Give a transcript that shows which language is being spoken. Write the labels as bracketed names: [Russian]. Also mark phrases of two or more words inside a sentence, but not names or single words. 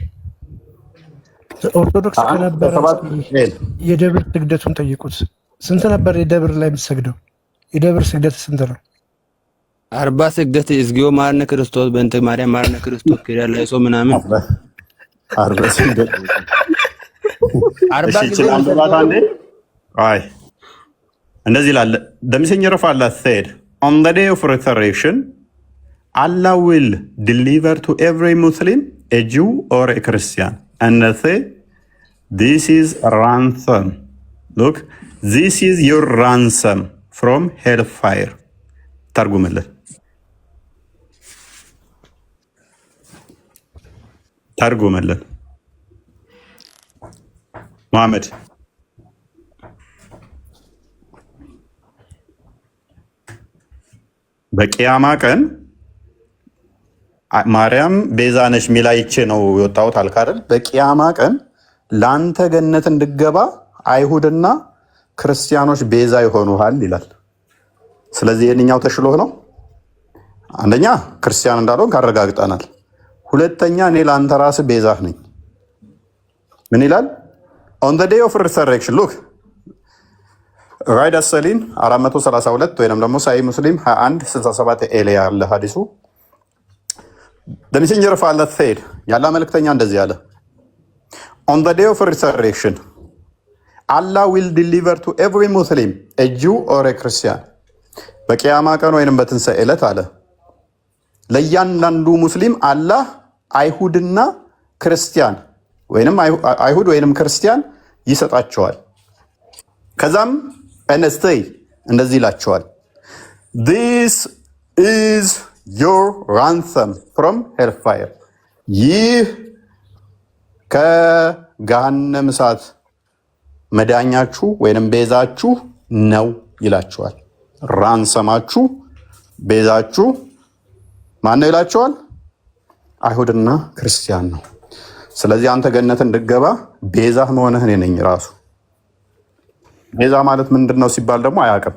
[Amharic] ኦርቶዶክስ ከነበረ የደብር ስግደቱን ጠይቁት። ስንት ነበር የደብር ላይ የምትሰግደው? የደብር ስግደት ስንት ነው? [Geez] 40 ስግደት እግዚኦ ማርነ ክርስቶስ በእንተ ማርያም ማርነ ክርስቶስ [Amharic] ክሪያ ላይ ሰው ምናምን 40 ስግደት 40 ስግደት አይ እንደዚህ ላለ [English] the messenger of Allah said on the day of resurrection Allah will deliver to every Muslim a Jew or a Christian and say this is ransom. Look, this is your ransom from hellfire. [Amharic] ተርጉምልን ተርጉምልን መሐመድ። በቂያማ ቀን ማርያም ቤዛ ነች ሚል አይቼ ነው የወጣሁት አልክ አይደል? በቂያማ ቀን ለአንተ ገነት እንድገባ አይሁድና ክርስቲያኖች ቤዛ ይሆኑሃል ይላል። ስለዚህ የትኛው ተሽሎህ ነው? አንደኛ ክርስቲያን እንዳልሆን ካረጋግጠናል። ሁለተኛ እኔ ለአንተ ራስህ ቤዛህ ነኝ። ምን ይላል? [English] on the day of resurrection look [Amharic] ራይድ አሰሊን 432 ወይንም ደግሞ ሳይ ሙስሊም 21:67 ኤሊያ ያለ ሐዲሱ [English] the messenger of Allah said [Amharic] ያላ መልእክተኛ እንደዚህ ያለ [English] on the day of resurrection Allah will deliver to every Muslim a Jew or a Christian [Amharic] በቂያማ ቀን ወይንም በትንሣኤ ዕለት አለ ለእያንዳንዱ ሙስሊም አላህ አይሁድና ክርስቲያን ወይንም አይሁድ ወይንም ክርስቲያን ይሰጣቸዋል። ከዛም እነስተይ እንደዚህ ይላቸዋል [English] this is your ransom from hellfire [Amharic] ይህ ከገሃነም እሳት መዳኛችሁ ወይንም ቤዛችሁ ነው ይላቸዋል። ራንሰማችሁ ቤዛችሁ ማን ነው ይላቸዋል? አይሁድና ክርስቲያን ነው። ስለዚህ አንተ ገነት እንድገባ ቤዛህ መሆንህ እኔ ነኝ ራሱ። ቤዛ ማለት ምንድን ነው ሲባል ደግሞ አያውቅም።